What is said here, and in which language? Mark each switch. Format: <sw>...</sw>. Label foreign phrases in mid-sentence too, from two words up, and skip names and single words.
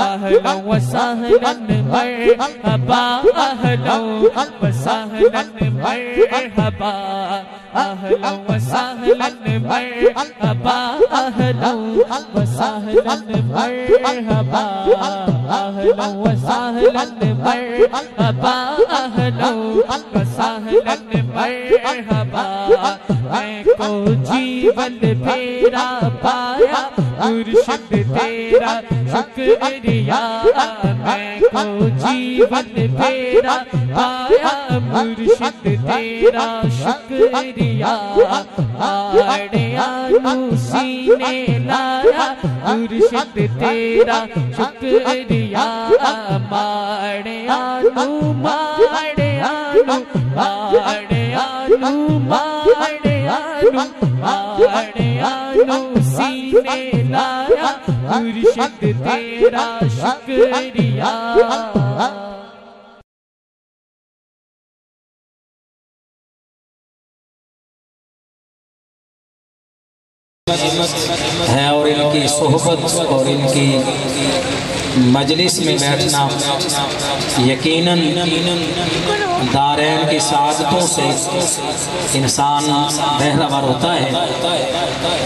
<ar>أهلا وسهلا مرحبا، أهلا وسهلا مرحبا، أهلا وسهلا مرحبا، أهلا وسهلا مرحبا، أهلا وسهلا مرحبا، أهلا وسهلا مرحبا.</ar> <pa>میں کو جیون تیرا پایا، مرشد تیرا شکریہ، میں کو جیون تیرا پایا، مرشد تیرا شکریہ. ماڑیاں نوں سینے لایا، مرشد تیرا شکریہ، ماڑیاں نوں ماڑیاں نوں ماڑیاں نوں ماڑیاں نوں ماڑیاں نوں سینے لایا، مرشد تیرا شکریہ.</pa> <ur>ہے اور ان کی صحبت اور ان کی مجلس میں بیٹھنا یقیناً دارین کی سعادتوں سے انسان بہرہ ور ہوتا ہے.</ur>